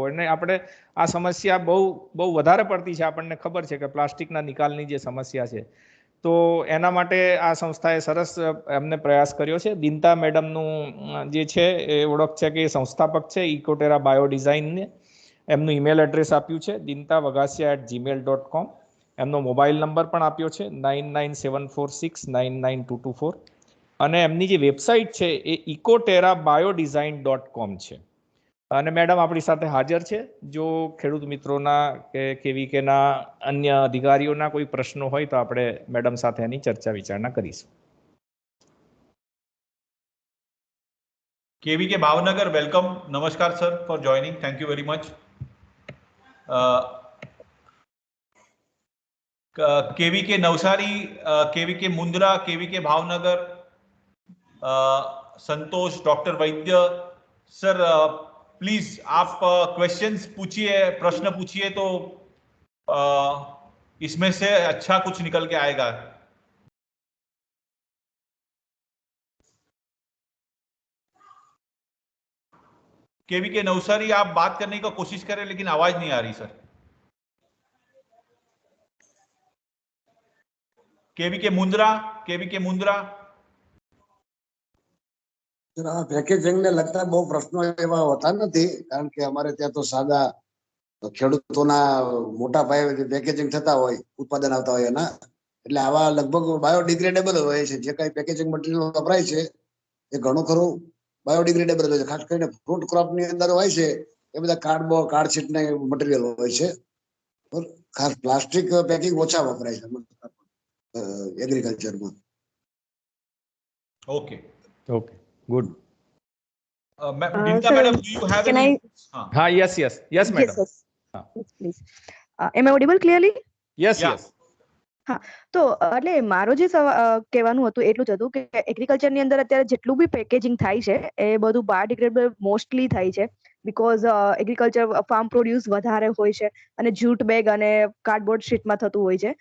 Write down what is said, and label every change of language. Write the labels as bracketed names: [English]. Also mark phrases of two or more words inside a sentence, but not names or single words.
[Gujarati] અને આપણે આ સમસ્યા બહુ વધારે પડતી છે, આપણને ખબર છે કે પ્લાસ્ટિકના નિકાલની જે સમસ્યા છે. તો એના માટે આ સંસ્થાએ સરસ એમને પ્રયાસ કર્યો છે. દિનતા મેડમનું જે છે એ ઓળખ છે કે સંસ્થાપક છે ઇકોટેરા બાયો ડિઝાઇનને. એમનું [English] email address [Gujarati] આપ્યું છે dintavagasia@gmail.com. એમનો [English] mobile number [Gujarati] પણ આપ્યો છે 9974699224. અને એમની જે વેબસાઇટ છે એ ecoterabiodesignn.com છે. અને મેડમ આપણી સાથે હાજર છે. જો ખેડૂત મિત્રોના કે કેવીકેના અન્ય અધિકારીઓના કોઈ પ્રશ્નો હોય તો આપણે મેડમ સાથે એની ચર્ચા વિચારણા કરીશું. KVK ભાવનગર, વેલકમ. [English] નમસ્કાર sir for joining. Thank you very much. [Hindi] KVK नवसारी, KVK मुंद्रा, KVK भावनगर, संतोष, डॉक्टर वैद्य सर, प्लीज आप क्वेश्चंस पूछिए, प्रश्न पूछिए तो इसमें से अच्छा कुछ निकल के आएगा. KVK नवसारी, आप बात करने का कोशिश करें लेकिन आवाज नहीं आ रही सर. KVK मुंद्रा, KVK मुंद्रा. [Gujarati] પેકેજિંગ ને લગતા બહુ પ્રશ્નો એવા હોતા નથી, કારણ કે અમારે ત્યાં તો સાદા ખેડૂતોના મોટા પાયે પેકેજિંગ થતા હોય, ઉત્પાદન આવતા હોય એના, એટલે આવા લગભગ બાયોડિગ્રેડેબલ હોય છે. જે કઈ [English] packaging material [Gujarati] વપરાય છે એ ઘણું ખરું બાયોડિગ્રેડેબલ હોય છે. ખાસ કરીને [English] fruit crop [Gujarati] ની અંદર હોય છે એ બધા કાર્ડશીટ ના મટીરિયલ હોય છે. ખાસ [English] plastic packing [Gujarati] ઓછા વપરાય છે એગ્રીકલ્ચરમાં. [English] Okay. Good. Dinta madam, do you have any? Yes madam. Yes, please. Am I audible clearly? Yes. [Gujarati] હા, તો એટલે મારો જે કહેવાનું હતું એટલું જ હતું કે એગ્રીકલ્ચર ની અંદર અત્યારે જેટલું બી પેકેજિંગ થાય છે એ બધું બાયોડિગ્રેડેબલ મોસ્ટલી થાય છે, [English] because agriculture farm produce [Gujarati] વધારે હોય છે અને [English] jute bag [Gujarati] અને [English] cardboard sheetમાં [Gujarati] થતું હોય છે.